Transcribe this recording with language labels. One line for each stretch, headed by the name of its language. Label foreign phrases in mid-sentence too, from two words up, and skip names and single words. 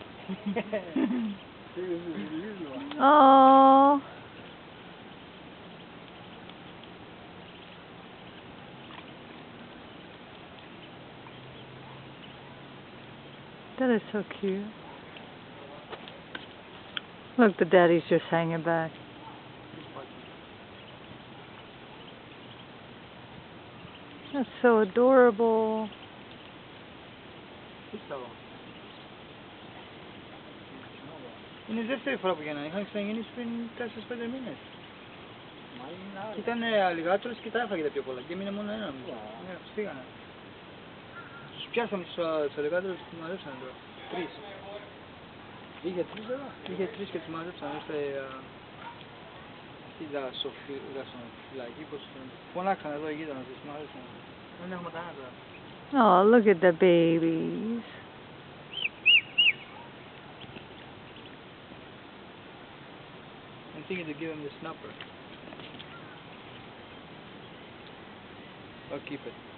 English: Oh, that is so cute. Look, the daddy's just hanging back. That's so adorable.
Greek: Είναι δεύτερη φορά που γεννάνε. Είχαν ξαναγεννήσει πριν 4-5 μήνες. Ήταν αλιγάτορες και τα έφαγε τα πιο πολλά. Και έμεινε μόνο ένα. Ναι, τους φύγανε. Τους πιάσαμε τους αλιγάτορες και τους μαζέψανε τώρα. 3. Είχε 3 εδώ. Είχε 3 και τους μαζέψανε. Στη δασοφυλακή, πώς φωνάξανε εδώ οι γείτονες, τους μαζέψανε. Δεν έχουμε κανένα τώρα.
English: Oh, look at the babies. I'm thinking to give him the snapper. I'll keep it.